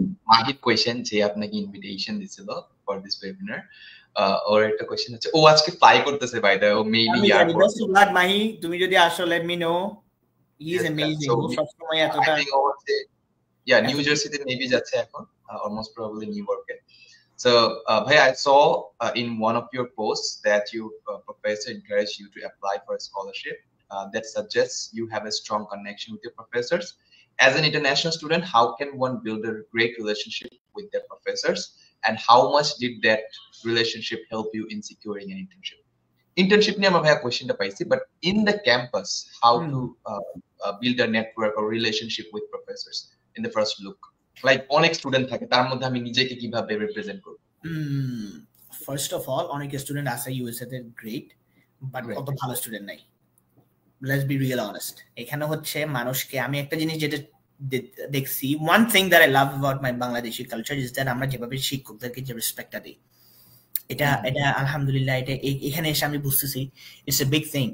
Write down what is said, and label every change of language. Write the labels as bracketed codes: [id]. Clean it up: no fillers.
[bn] মাহির question, যে আপনাকে invitation দিছিল ফর দিস ওয়েবিনার, ওর একটা কোশ্চেন হচ্ছে, ও আজকে ফ্লাই করতেছে [en] by the way, [bn] maybe airport. [en] Mahi [bn] তুমি যদি আসো, [en] Let me know, he is amazing. [bn] ও সব সময় এতটা, নিউ জার্সিতে মেবি যাচ্ছে এখন, অলমোস্ট প্রবাবলি নিউ ইয়র্কে। [en] So, Bhai, I saw in one of your posts that your professor encouraged you to apply for a scholarship that suggests you have a strong connection with your professors. As an international student, how can one build a great relationship with their professors, and how much did that relationship help you in securing an internship? Internship [bn] niye amar bhaiya question ta paisi, [en] but in the campus, how to build a network or relationship with professors in the first look? [bn] Like অনেক student থাকে, তার মধ্যে আমি নিজেকে কিভাবে represent করব? First of all, অনেক student আছে ইউএসএ তে, গ্রেট, বাট অত ভালো স্টুডেন্ট নাই। [en] Let's be real honest. [bn] এখানে হচ্ছে মানুষকে, আমি একটা জিনিস যেটা দেখছি, [en] one thing that I love about my Bangladeshi culture is that [bn] আমরা যেভাবে শিক্ষকদেরকে যে রেসপেক্টটা দিই, এটা আলহামদুলিল্লাহ, এটা এখানে এসে আমি বুঝতেছি [en] It's a big thing.